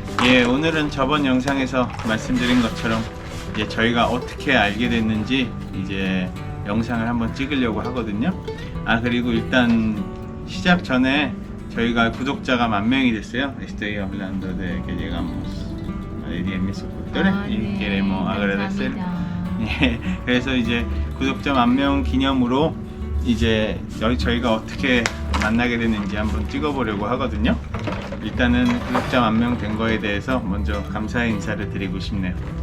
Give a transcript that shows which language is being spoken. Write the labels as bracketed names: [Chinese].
[Korean] 예, 오늘은 저번 영상에서 말씀드린 것처럼 이제 저희가 어떻게 알게 됐는지 이제 영상을 한번 찍으려고 하거든요. 그리고 일단 시작 전에 저희가 구독자가 10,000명이 됐어요. [Spanish] Estoy hablando de que llegamos a 10,000 suscriptores y queremos agradecer. [Korean] 예, 그래서 이제 구독자 10,000명 기념으로 이제 저희가 어떻게 만나게 됐는지 한번 찍어보려고 하거든요. 일단은 구독자 10,000명 된 거에 대해서 먼저 감사의 인사를 드리고 싶네요.